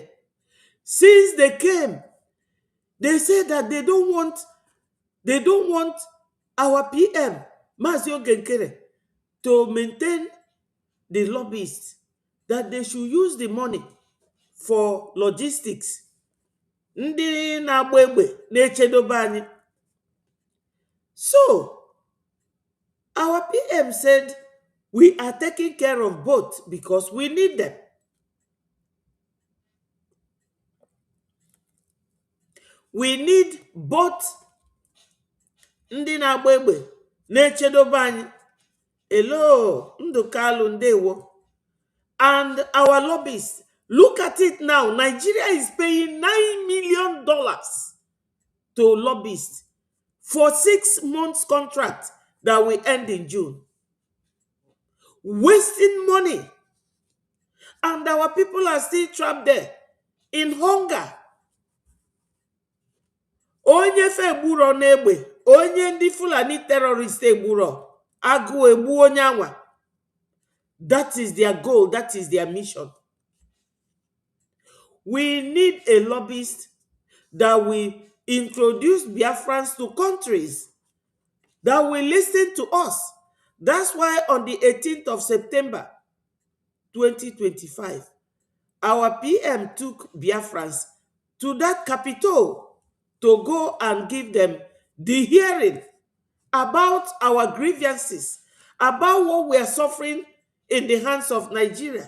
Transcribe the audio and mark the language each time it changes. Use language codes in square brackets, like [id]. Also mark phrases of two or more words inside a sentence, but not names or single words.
[en] Since they came, they said that they don't want our PM, Mazio Genkere, to maintain the lobbyists, that they should use the money for logistics. [ig] Ndị na-agba egbe na-echedobe anyị. [en] So, our PM said, we are taking care of both because we need them. We need both [ig] ndị na-agba egbe na-echedobe anyị. [en] Hello, Ndukalu Ndewo. And our lobbyists, look at it now. Nigeria is paying $9 million to lobbyists for 6 months contract that will end in June. Wasting money. And our people are still trapped there in hunger. [ig] Onye fe egburo n'egbe, onye ndị Fulani terrorist egburo, agụ egbu onye anwa. [en] That is their goal, that is their mission. We need a lobbyist that will introduce Biafrans to countries, that will listen to us. That's why on the 18th of September 2025, our PM took Biafrans to that capital to go and give them the hearing about our grievances, about what we are suffering in the hands of Nigeria.